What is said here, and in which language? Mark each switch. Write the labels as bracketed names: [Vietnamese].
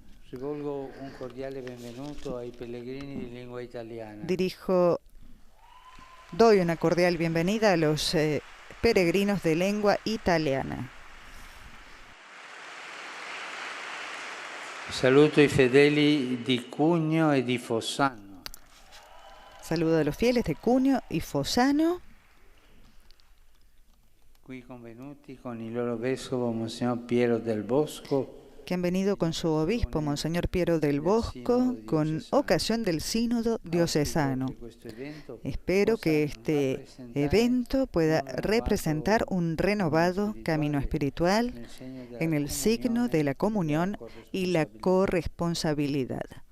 [Italian] Rivolgo un cordiale benvenuto ai pellegrini di lingua italiana. [Spanish] Doy una cordial bienvenida a los peregrinos de lengua italiana. [Italian] Saluto i fedeli di Cugno e di Fossano. [Spanish] Saludo a los fieles de Cugno y Fossano. [Italian] Qui convenuti con il loro vescovo Monsignor Piero del Bosco, [Spanish] que han venido con su obispo, Monseñor Piero del Bosco, con ocasión del sínodo diocesano. Espero que este evento pueda representar un renovado camino espiritual en el signo de la comunión y la corresponsabilidad.